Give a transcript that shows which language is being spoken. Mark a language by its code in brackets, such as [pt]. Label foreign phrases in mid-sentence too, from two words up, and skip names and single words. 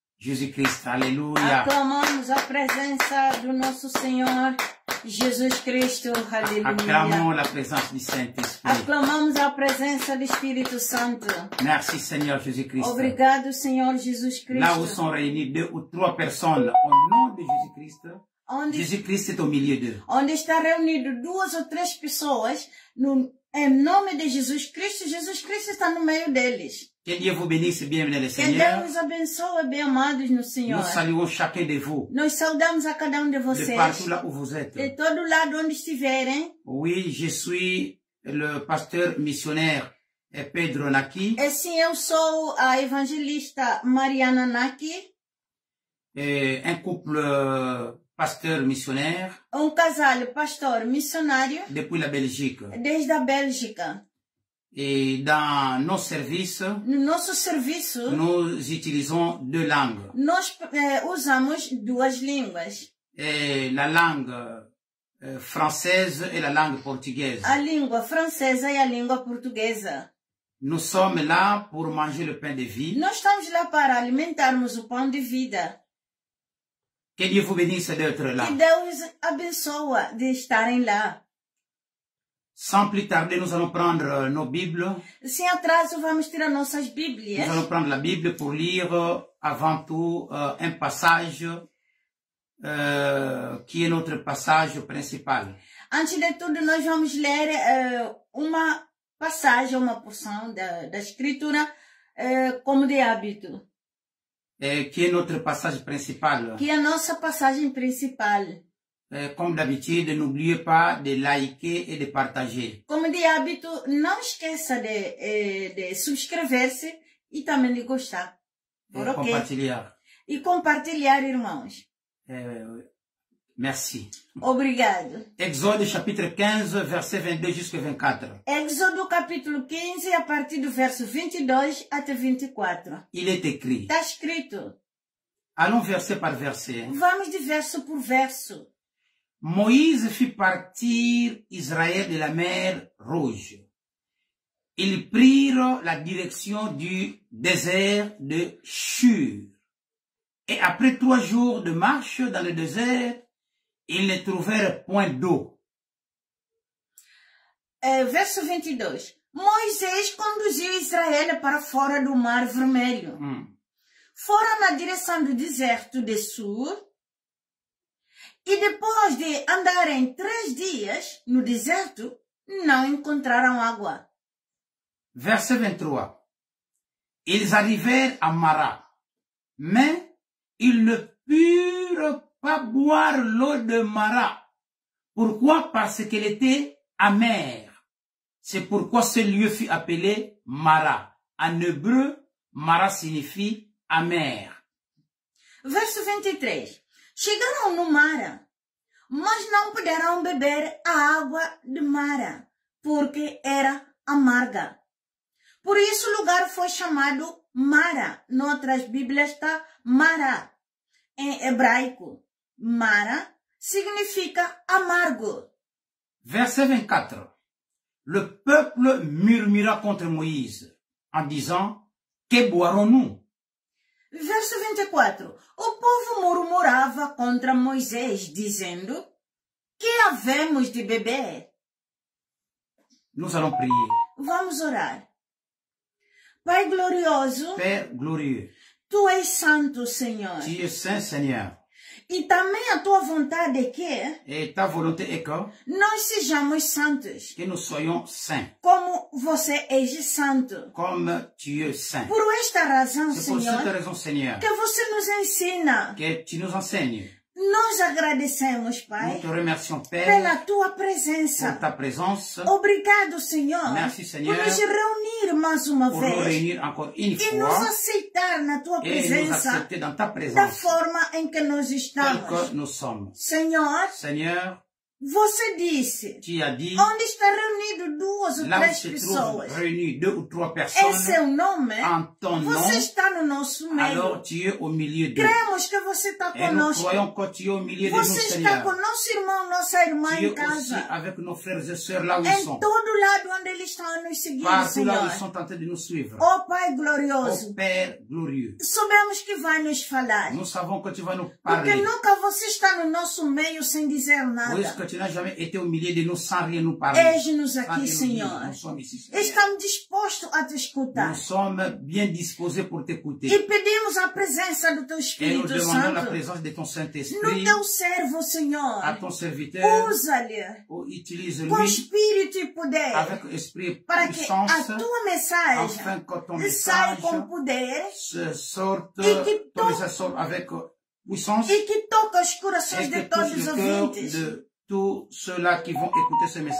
[fr] Jésus-Christ. Alléluia. [pt] Aclamamos a presença do nosso Senhor Jesus Cristo. Aleluia. [fr] Acclamons la présence du Saint-Esprit. [pt] Aclamamos a presença do Espírito Santo. [fr] Merci Seigneur Jésus-Christ. [pt] Obrigado, Senhor Jesus [fr] Là où [pt] Cristo. [fr] sont réunies 2 ou 3 personnes au nom de Jésus-Christ, [pt] Onde, [fr] Jésus-Christ est au milieu d'eux. [pt] onde está reunido 2 ou 3 pessoas, em nome de Jesus Cristo está no meio deles. [fr] Que Dieu vous bénisse, bienvenue le [pt] Que [fr] Seigneur. [pt] Deus abençoe, bem amados no Senhor. [fr] Nous saluons chacun de vous, [pt] Nós saudamos a cada de de vocês, [fr] partout là où vous êtes. [pt] de todo lado onde estiverem. [fr] Oui, je suis le pasteur missionnaire Pedro Naki, [pt] E sim, eu sou a evangelista Mariana Naki, [fr] et un couple pasteur missionnaire [pt] casal pastor missionário [fr] depuis la Belgique. [pt] desde a Bélgica. [fr] Et dans nos services, [pt] No nosso serviço, [fr] nous utilisons 2 langues. [pt] nós usamos 2 línguas. [fr] Et la langue française et la langue portugaise. [pt] A língua francesa e a língua portuguesa. [fr] Nous sommes là pour manger le pain de vie. [pt] Nós estamos lá para alimentarmos o pão de vida. [fr] Que Dieu vous bénisse d'être là. [pt] Que Deus abençoa de estarem lá. [fr] Sans plus tarder, nous allons prendre nos Bibles. [pt] Sem atraso, vamos tirar nossas Bíblias. [fr] Nous allons prendre la Bible pour lire avant tout un passage qui est notre passage principal. [pt] Antes de tudo, nós vamos ler uma passagem, uma porção da Escritura, como de hábito. [fr] Qui est notre passage principal. [pt] Que é a nossa passagem principal. [fr] Comme d'habitude, n'oubliez pas de liker et de partager. [pt] Como de hábito, não esqueça de subscrever-se e também de gostar. Por ok? Compartilhar. E compartilhar, irmãos. [fr] Merci. [pt] Obrigado. [fr] Exode chapitre 15, verset 22 jusqu'à 24. [pt] Êxodo capítulo 15, a partir do verso 22 até 24. [fr] Il est écrit. [pt] Está escrito. [fr] Allons verset par verset. [pt] Vamos de verso por verso. [fr] Moïse fit partir Israël de la mer Rouge. Ils prirent la direction du désert de Shur. Et après 3 jours de marche dans le désert, ils ne trouvèrent point d'eau. [pt] Verso 22. Moisés conduziu Israel para fora do Mar Vermelho. Foram na direção do deserto de Sur. E depois de andarem 3 dias no deserto, não encontraram água. [fr] Verset 23. Ils arrivèrent à Mara, mais ils ne purent pas boire l'eau de Mara. Pourquoi? Parce qu'elle était amère. C'est pourquoi ce lieu fut appelé Mara. En hébreu, Mara signifie amère. [pt] Verso 23. Chegaram no Mara, mas não puderam beber a água de Mara, porque era amarga. Por isso o lugar foi chamado Mara. Noutras Bíblias está Mara. Em hebraico, Mara significa amargo. [fr] Verset 24. Le peuple murmura contre Moïse en disant, que boirons-nous? [pt] Verso 24. O povo murmurava contra Moisés, dizendo, que havemos de beber? [fr] Nous allons prier. [pt] Vamos orar. Pai glorioso, [fr] Père glorieux, [pt] Tu és santo, Senhor. [fr] tu es saint Seigneur. [pt] E também a Tua vontade é que [fr] Et ta volonté est [pt] nós sejamos santos, [fr] que nous soyons saints, [pt] como Você és santo. [fr] comme tu es saint. [pt] Por esta razão, [fr] C'est pour cette [pt] Senhor, [fr] raison, Seigneur, [pt] que Você nos ensina. [fr] que tu nous enseignes. [pt] Nós agradecemos, [fr] Nous [pt] Pai, [fr] te remercions, Père, [pt] pela Tua [fr] pour [pt] presença. [fr] ta présence, [pt] Obrigado, Senhor, [fr] Merci, Senhor, [pt] por nos reunir mais uma [fr] pour nous [pt] vez [fr] réunir encore une [pt] e nos [fr] fois [pt] aceitar na Tua [fr] et nous [pt] presença [fr] accepter dans ta [pt] da [fr] présence, [pt] forma em que nós [fr] tel [pt] estamos. [fr] que nous sommes. [pt] Senhor, [fr] Seigneur, [pt] Você disse, [fr] Tu as dit, [pt] onde está reunido duas ou [fr] là où [pt] três [fr] se trouvent [pt] pessoas, [fr] réunis 2 ou 3 [pt] é [fr] personnes [pt] seu nome, [fr] en ton nom, [pt] você está no nosso meio. [fr] alors tu es au milieu d'eux. [pt] Cremos que você está [fr] Et nous [pt] conosco. [fr] croyons que tu es au milieu de nous, [pt] Você está [fr] Seigneur. [pt] com nosso irmão, nossa irmã [fr] Tu [pt] em [fr] es aussi [pt] casa. [fr] avec nos frères et sœurs là où ils [pt] Em [fr] sont. [pt] todo lado onde eles estão a nos seguir, [fr] Partout là où [pt] Senhor. [fr] ils sont en train de nous suivre. [pt] Oh Pai [fr] Ô [pt] glorioso, [fr] Père glorieux, [pt] sabemos que vai nos falar. [fr] nous savons que tu vas nous [pt] Porque [fr] parler. [pt] nunca você está no nosso meio sem dizer [fr] Oui, [pt] nada. [fr] que tu n'as jamais été au milieu de nous sans rien nous parler. [pt] Eis-nos [fr] Sans [pt] aqui, [fr] rien nous dire. [pt] Senhor. [fr] Nous sommes ici, Seigneur. [pt] Estamos dispostos a te escutar. [fr] Nous sommes bien disposés pour [pt] E [fr] t'écouter. [pt] pedimos a presença do Teu [fr] Et nous [pt] Espírito [fr] demandons la [pt] Santo [fr] présence de ton [pt] no [fr] Saint-Esprit [pt] Teu servo, [fr] à [pt] Senhor. [fr] ton serviteur. [pt] Usa-lhe [fr] Oh, [pt] com [fr] utilise-lui [pt] espírito e poder [fr] avec esprit et [pt] para que [fr] puissance [pt] a Tua mensagem [fr] afin que ton [pt] saia [fr] message [pt] com poder [fr] se sorte, Et qui ton message sorte avec puissance [pt] e que toque os corações [fr] et [pt] de [fr] que [pt] todos [fr] touche [pt] os [fr] le cœur [pt] ouvintes. [fr] de tous ceux-là qui vont écouter ce message.